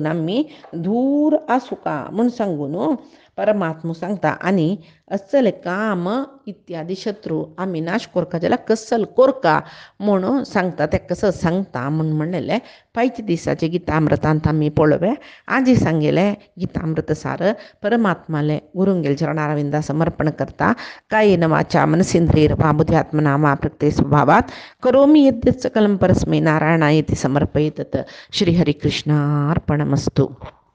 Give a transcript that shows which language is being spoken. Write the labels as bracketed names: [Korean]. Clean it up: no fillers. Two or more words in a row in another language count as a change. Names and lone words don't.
[Konkani] आमी दूर आसुका म्हूण सांगून परमात्मा सांगता आनी अस्सल काम इत्यादी शत्रू आमी नाश कोरका जाल्यार कसल कोरका म्हूण सांगता ते कसं सांगता म्हूण म्हणलेले पायच्या दिसाचे गीतामृतांत आमी पळोवया आजी सांगेले गीतामृत सार परमात्माले गुरुंगेल चरणारविंदा समर्पण करता [Sanskrit] कायेन वाचा मनसेंद्रियैर वा बुद्ध्यात्मना वा प्रकृते स्वभावात करोमि यद्यत् सकलं परस्मै नारायणायेति समर्पयेत् श्रीहरिकृष्णार्पणमस्तु।